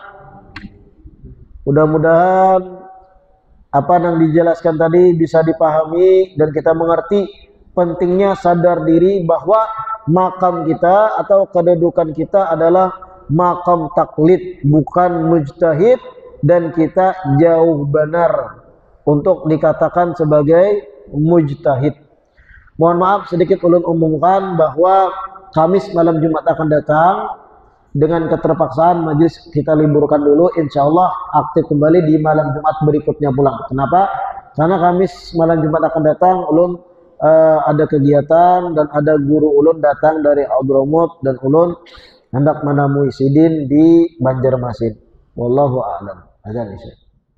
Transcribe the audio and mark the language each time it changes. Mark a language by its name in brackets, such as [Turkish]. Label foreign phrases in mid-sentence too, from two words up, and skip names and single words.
[Indonesian] Mudah-mudahan apa yang dijelaskan tadi bisa dipahami dan kita mengerti pentingnya sadar diri bahwa makam kita atau kedudukan kita adalah makam taklid, bukan mujtahid, dan kita jauh benar untuk dikatakan sebagai mujtahid. Mohon maaf sedikit ulun umumkan bahwa Kamis malam Jumat akan datang. Dengan keterpaksaan majelis kita liburkan dulu, insya Allah aktif kembali di malam Jumat berikutnya pulang. Kenapa? Karena Kamis malam Jumat akan datang, ulun ada kegiatan dan ada guru ulun datang dari Hadramut dan ulun hendak menemui Sidin di Banjarmasin. [Arabic] Wallahu a'lam. [Indonesian] Azan isya.